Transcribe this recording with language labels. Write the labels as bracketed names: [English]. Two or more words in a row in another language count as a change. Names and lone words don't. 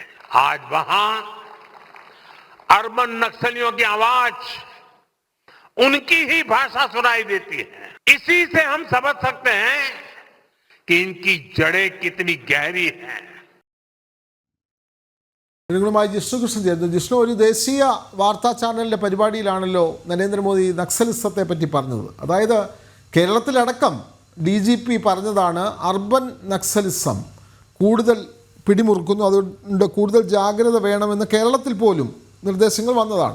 [Hindi] आज वहां अर्बन नक्सलियों की आवाज उनकी ही भाषा सुनाई देती है. इसी से हम समझ सकते हैं कि इनकी जड़ें कितनी गहरी हैं. [Malayalam] മായി ജിഷ്ണുകൃഷ്ണൻ ചേർന്നു. ജിഷ്ണു, ഒരു ദേശീയ വാർത്താ ചാനലിൻ്റെ പരിപാടിയിലാണല്ലോ നരേന്ദ്രമോദി നക്സലിസത്തെ പറ്റി പറഞ്ഞത്. അതായത് കേരളത്തിലടക്കം DGP പറഞ്ഞതാണ് അർബൻ നക്സലിസം കൂടുതൽ പിടിമുറുക്കുന്നു, അതുകൊണ്ട് കൂടുതൽ ജാഗ്രത വേണമെന്ന് കേരളത്തിൽ പോലും നിർദ്ദേശങ്ങൾ വന്നതാണ്.